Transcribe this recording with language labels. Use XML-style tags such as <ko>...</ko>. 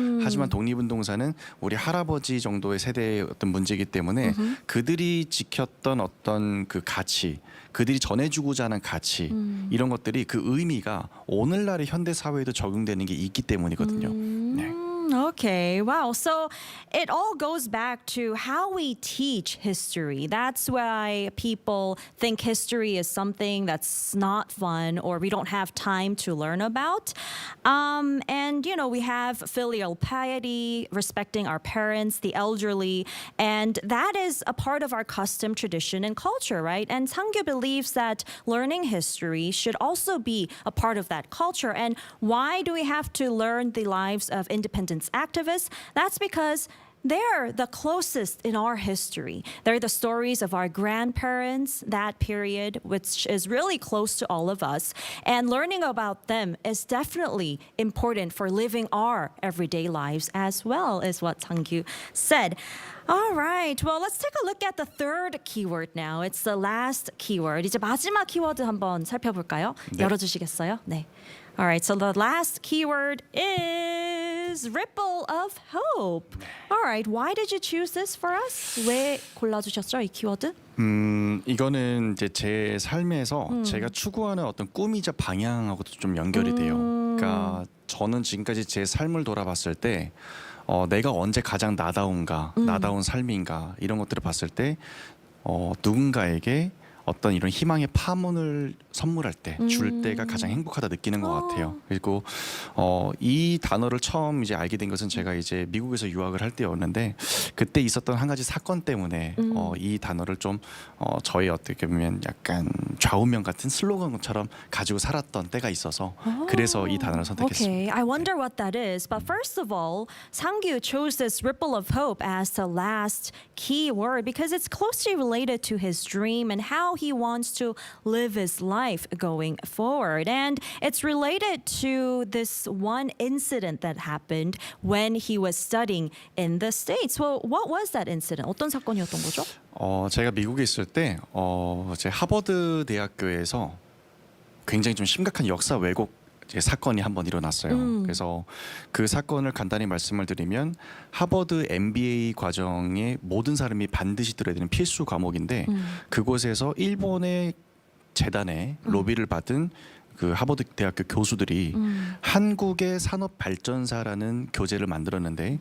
<ko>하지만 독립운동사는 우리 할아버지 정도의 세대의 어떤 문제이기 때문에 그들이 지켰던 어떤 그 가치, 그들이 전해주고자 하는 가치, 이런 것들이 그 의미가 오늘날의 현대 사회에도 적용되는 게 있기 때문이거든요. 네.</ko> <en>Okay, wow. So it all goes back to how we teach history. That's why people think history is something that's not fun or we don't have time to learn about. And, you know, we have filial piety, respecting our parents, the elderly, and that is a part of our custom, tradition, and culture, right? And Sangyu believes that learning history should also be a part of that culture. And why do we have to learn the lives of independent activists? That's because they're the closest in our history. They're the stories of our grandparents, that period, which is really close to all of us. And learning about them is definitely important for living our everyday lives as well, is what Sangyu said. All right, well, let's take a look at the third keyword now. It's the last keyword.</en> <ko>이제 마지막 키워드 한번 살펴볼까요? 네. 열어주시겠어요? 네.</ko> <en>All right, so the last keyword is ripple of hope. All right, why did you choose this for us?</en> <ko>왜 골라주셨죠, 이 키워드? 이거는 이제 제 삶에서 제가 추구하는 어떤 꿈이자 방향하고도 좀 연결이 돼요. 그러니까 저는 지금까지 제 삶을 돌아봤을 때 내가 언제 가장 나다운가, 나다운 삶인가, 이런 것들을 봤을 때 누군가에게 어떤 이런 희망의 파문을 선물할 때, 줄 때가 가장 행복하다 느끼는 것 같아요. 그리고 이 단어를 처음 이제 알게 된 것은 제가 이제 미국에서 유학을 할 때였는데 그때 있었던 한 가지 사건 때문에 이 단어를 좀 저의 어떻게 보면 약간 좌우명 같은 슬로건처럼 가지고 살았던 때가 있어서 그래서 이 단어를 선택했습니다.</ko> <en>Okay, I wonder what that is. But first of all, Sangyu chose this ripple of hope as the last key word because it's closely related to his dream and how he wants to live his life going forward. And it's related to this one incident that happened when he was studying in the States. Well, what was that incident?</en> <ko>어떤 사건이었던 거죠? 제가 미국에 있을 때 제 하버드 대학교에서 굉장히 좀 심각한 역사 왜곡 이제 사건이 한번 일어났어요. 그래서 그 사건을 간단히 말씀을 드리면 하버드 MBA 과정에 모든 사람이 반드시 들어야 되는 필수 과목인데 그곳에서 일본의 재단에 로비를 받은 그 하버드 대학교 교수들이 한국의 산업 발전사라는 교재를 만들었는데</ko>